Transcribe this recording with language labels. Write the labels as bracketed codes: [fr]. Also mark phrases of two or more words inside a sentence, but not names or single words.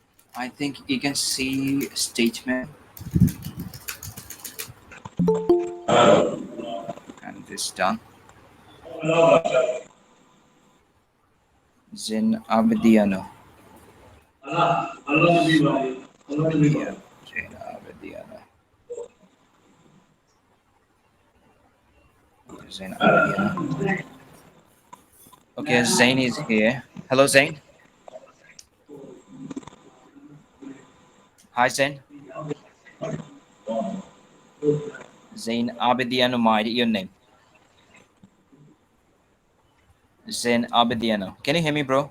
[en] I think you can see statement and this done. Zen Abediano. Abediano. Zen Abediano. Zen Abediano. Okay, Zain is here. Hello, Zain. Hi, Zain. Zain Abediano, your name. Zain Abediano. Can you hear me, bro?